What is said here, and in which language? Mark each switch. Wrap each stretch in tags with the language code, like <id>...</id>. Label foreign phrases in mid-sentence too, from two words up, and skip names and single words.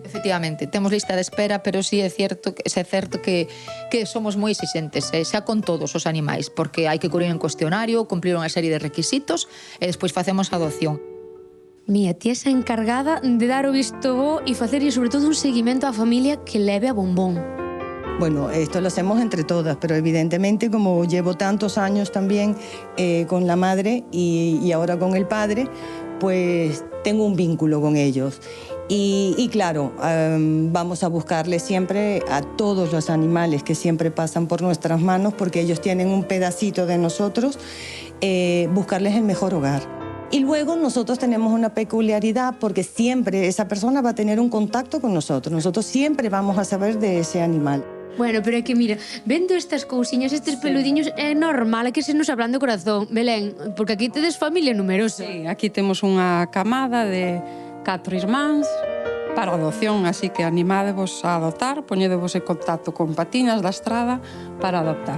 <gl>Efectivamente, temos lista de espera, pero sí é certo que somos moi exigentes, xa con todos os animais, porque hai que cubrir un cuestionario, cumplir unha serie de requisitos e despois facemos a adopción. Mía, ti és a encargada de dar o visto bo e facerlle sobre todo un seguimento á familia que leve a Bombón.</gl> <es>Bueno, esto lo hacemos entre todas, pero evidentemente como llevo tantos años también con la madre y ahora con el padre, pues tengo un vínculo con ellos. Y claro, vamos a buscarle siempre a todos los animales que siempre pasan por nuestras manos, porque ellos tienen un pedacito de nosotros, buscarles el mejor hogar. Y luego nosotros tenemos una peculiaridad porque siempre esa persona va a tener un contacto con nosotros. Nosotros siempre vamos a saber de ese animal.</es> <gl>Bueno, pero é que mira, vendo estas cousiñas, estes peludiños, é normal que se nos abran do corazón, Belén, porque aquí tedes familia numerosa. Sí, aquí temos unha camada de 4 irmáns para adopción, así que animádevos a adoptar, poñedevos en contacto con Patiñas da Estrada para adoptar.</gl>